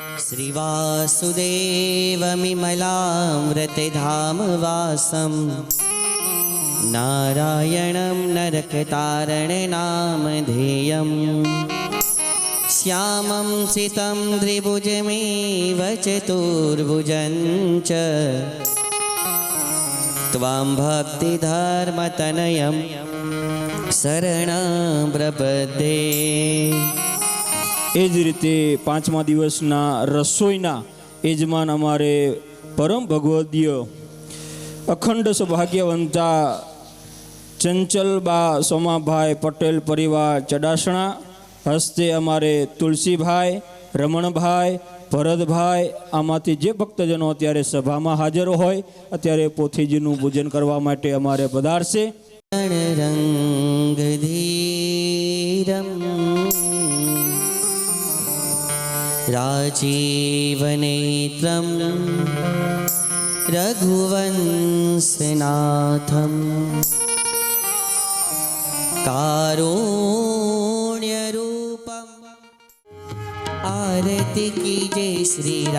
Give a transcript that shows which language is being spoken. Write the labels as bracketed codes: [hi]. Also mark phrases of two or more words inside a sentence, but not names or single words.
[sa] श्रीवासुदेवमिमलाव्रतधामवासं नारायणं नरकतारणनामधेयं श्यामं सितं त्रिभुजमेव चतुर्भुजं च त्वां भक्तिधर्मतनयं शरणं प्रपद्ये। [gu] એ જ રીતે પાંચમા દિવસના રસોઈના યજમાન અમારે પરમ ભગવદીય અખંડ સૌભાગ્યવંતા ચંચલબા સોમાભાઈ પટેલ પરિવાર ચડાસણા હસ્તે અમારે તુલસીભાઈ, રમણભાઈ, ભરતભાઈ આમાંથી જે ભક્તજનો અત્યારે સભામાં હાજર હોય અત્યારે પોથીજીનું પૂજન કરવા માટે અમારે પધારશે। [sa] राजीवनेत्रं रघुवंशनाथं कारुण्यरूपम् [hi] आरती कीजे श्री